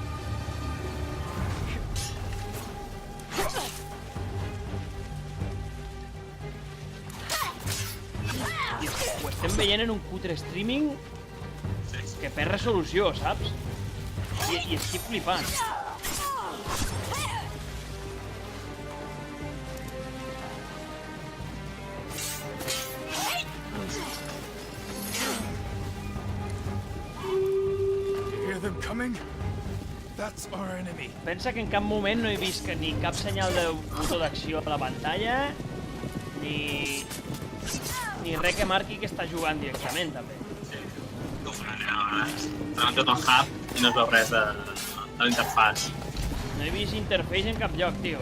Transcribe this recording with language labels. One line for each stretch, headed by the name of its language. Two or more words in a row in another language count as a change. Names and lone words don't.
Catalan: Ho estem veient en un cutre streaming que perd resolució, saps? I estic flipant.
English: Hear them coming? That's our enemy.
Catalan: Pensa que en cap moment no he vist ni cap senyal de botó d'acció a la pantalla, ni res que marqui que està jugant directament, també. Estan tot el hub i no es veu res de l'interfàs. No he vist interface en cap lloc, tio.